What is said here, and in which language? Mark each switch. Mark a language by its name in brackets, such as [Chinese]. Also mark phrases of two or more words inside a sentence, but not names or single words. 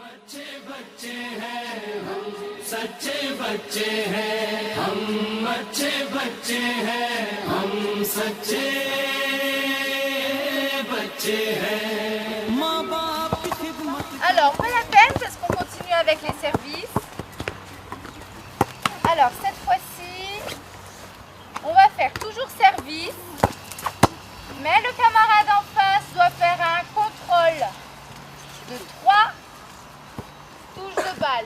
[Hindi] अच्छे बच्चे हैं हम सच्चे बच्चे हैं हम अच्छे बच्चे हैं हम सच्चे बच्चे हैं माँ बाप की खिदमत. [French] Alors, pas la peine parce qu'on continue avec les services. Alors, cette fois-ci, on va faire toujours service. Mais le camarade en face doit faire un contrôle de 3 touches de balle.